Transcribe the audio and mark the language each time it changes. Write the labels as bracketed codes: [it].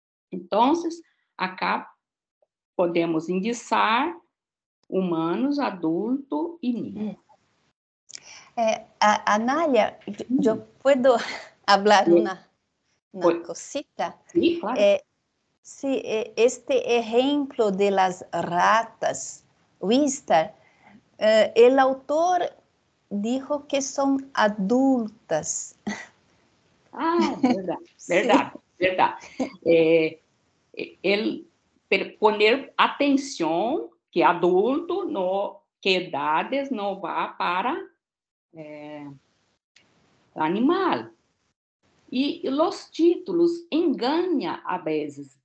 [pt] Então, [es] acá [pt] podemos indicar humanos, adulto e [es] niño. [pt] Anália, eu posso falar uma [es] cosita? Sí, claro. Sí, este ejemplo de las ratas Wistar, el autor dijo que son adultas. [pt] Ah, verdade, verdade, [es] sí. [pt] Verdade. Ele [es] poner [pt] atenção que adulto, que idades não vá para animal. E os títulos enganam a vezes.